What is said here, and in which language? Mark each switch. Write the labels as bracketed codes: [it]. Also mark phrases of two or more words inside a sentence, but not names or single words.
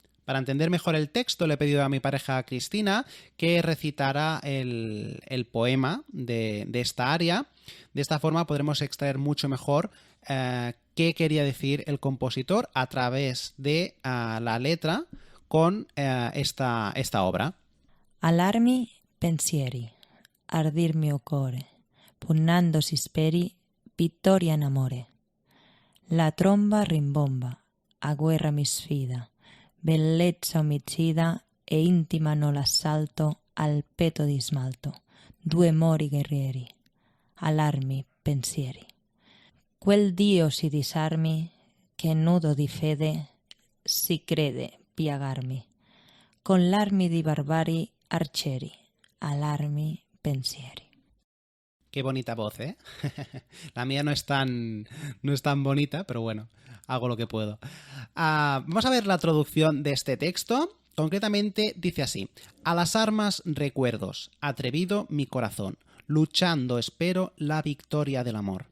[es] Para entender mejor el texto le he pedido a mi pareja Cristina que recitara el poema de esta aria. De esta forma podremos extraer mucho mejor qué quería decir el compositor a través de la letra con esta obra. [it] Allarmi pensieri, ardir mio core, pugnando si speri, vittoria in amore. La tromba rimbomba, a guerra mi sfida, bellezza omicida e intimano l'assalto al petto di smalto, due mori guerrieri, allarmi pensieri. Quel Dio si disarmi, che nudo di fede si crede piagarmi, con l'armi di barbari arcieri, allarmi pensieri. [es] Qué bonita voz, ¿eh? La mía no es tan bonita, pero bueno, hago lo que puedo. Vamos a ver la traducción de este texto. Concretamente dice así: a las armas recuerdos, atrevido mi corazón, luchando espero la victoria del amor.